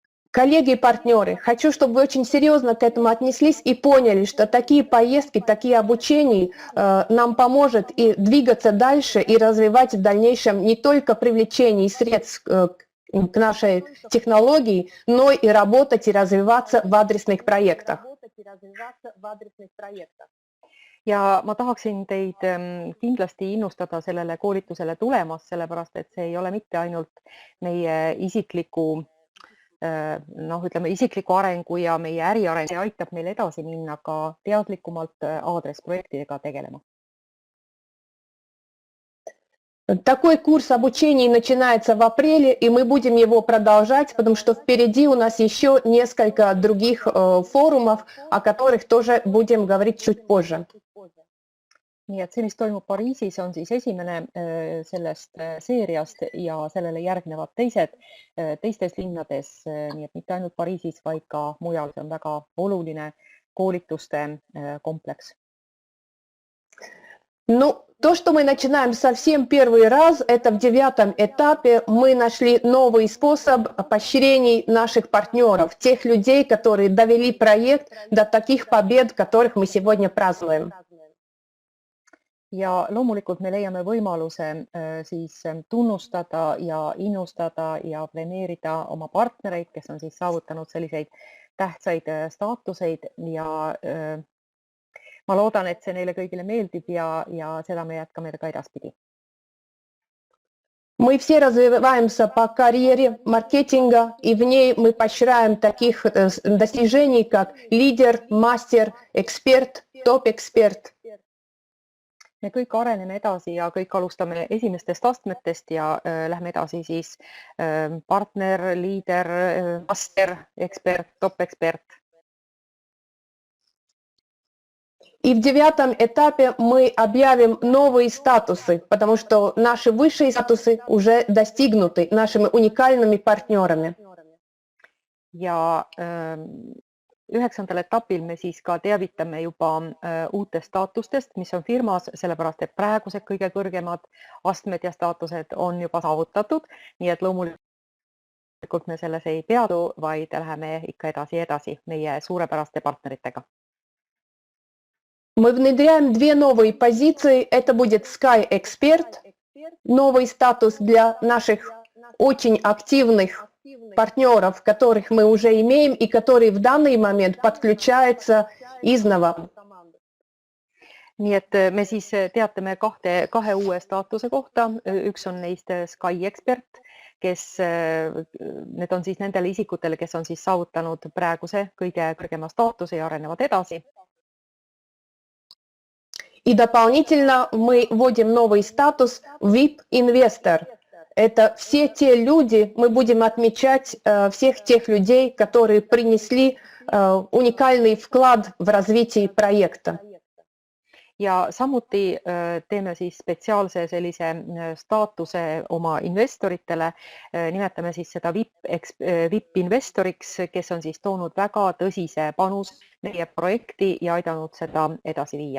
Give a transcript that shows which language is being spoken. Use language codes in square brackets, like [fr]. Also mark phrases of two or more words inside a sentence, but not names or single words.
[ru] Коллеги и партнеры, хочу, чтобы вы очень серьезно к этому отнеслись и поняли, что такие поездки, такие обучения нам поможет и двигаться дальше, и развивать в дальнейшем не только привлечение средств к нашей технологии, но и работать и развиваться в адресных проектах. [et] ja ma tahaksin teid kindlasti innustada sellele koolitusele tulemas, sellepärast et see ei ole mitte ainult meie isikliku isikliku arengu ja meie äriareng, see aitab meil edasi minna ka teadlikumalt aadressprojektidega tegelema. [ru] Такой курс обучения начинается в апреле, и мы будем его продолжать, потому что впереди у нас еще несколько других форумов, о которых тоже будем говорить чуть позже. [et] Nii et see, mis toimub Pariisis, on siis esimene sellest seeriast ja sellele järgnevad teistes linnades, nii et mitte ainult Pariisis, vaid ka mujal. See on väga oluline koolituste kompleks. [ru] Ну, то, что мы начинаем совсем первый раз, это в 9 этапе мы нашли новый способ поощрений наших партнеров, тех людей, которые довели проект до таких побед, которых мы сегодня празднуем. [et] Ja loomulikult me leiame võimaluse siis tunnustada ja innustada ja premeerida oma partnereid, kes on siis saavutanud selliseid tähtsaid staatuseid ja ma loodan, et see neile kõigile meeldib ja seda me jätkame ka edaspidi. [ru] Мы все развиваемся по карьере маркетинга, и в ней мы поощряем таких достижений, как лидер, мастер, эксперт, топ-эксперт. [et] Me kõik areneme edasi ja kõik alustame esimestest astmetest ja lähme edasi siis partner, liider, master, ekspert, top-ekspert. [ru] И в 9 этапе мы объявим новые статусы, потому что наши высшие статусы уже достигнуты нашими уникальными партнерами. [et] Ja 9. etapil me siis ka teavitame juba uutest staatustest, mis on firmas, sellepärast et praegused kõige kõrgemad astmed ja staatused on juba saavutatud, nii et loomulikult me selles ei peatu, vaid läheme ikka edasi meie suurepäraste partneritega. [ru] Мы внедряем 2 новые позиции. Это будет Sky Expert, новый статус для наших очень активных партнеров, которых мы уже имеем и которые в данный момент подключаются изнова. [et] Nii et me siis teatame kahe uue staatuse kohta. Üks on neist Sky Expert, need on siis nendele isikutele, kes on siis saavutanud praeguse kõige kõrgema staatuse ja arenevad edasi. [ru] И дополнительно мы вводим новый статус VIP-инвестор. Это все те люди, мы будем отмечать всех тех людей, которые принесли уникальный вклад в развитие проекта. [et] Ja samuti teeme siis spetsiaalse sellise staatuse oma investoritele. Nimetame siis seda VIP-investoriks, kes on siis toonud väga tõsise panus meie projekti ja aidanud seda edasi viia.